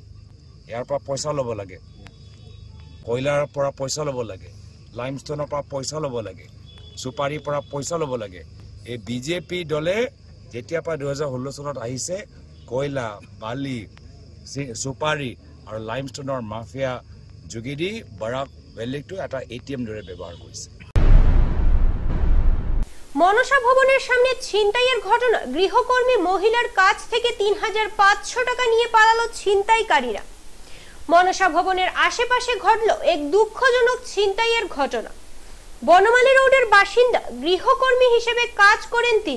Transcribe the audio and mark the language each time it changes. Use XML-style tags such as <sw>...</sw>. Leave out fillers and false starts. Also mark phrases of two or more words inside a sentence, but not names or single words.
<as>ইয়াৰ পৰা পইচা ল'ব লাগে, কয়লাৰ পৰা পইচা ল'ব লাগে, লাইমষ্টনৰ পৰা পইচা ল'ব লাগে, চুপাৰীৰ পৰা পইচা ল'ব লাগে। এই বিজেপি দলে যেতিয়াৰ পৰা 2016 চনত আহিছে কয়লা, বালি, চুপাৰী আৰু লাইমষ্টনৰ মাফিয়া যোগেদি বৰাক ভেলীটো এটা ATM দৰে ব্যৱহাৰ কৰিছে।</as> <bn>মনসা ভবনের সামনে ছিনতাইয়ের ঘটনা, গৃহকর্মী মহিলার কাছ থেকে ৩৫০০ টাকা নিয়ে পালালো ছিনতাইকারীরা। মনসা ভবনের আশেপাশে ঘটল এক দুঃখজনক ছিনতাইয়ের ঘটনা। বনমালী রোডের বাসিন্দা, গৃহকর্মী হিসেবে কাজ করেন তিনি।</bn>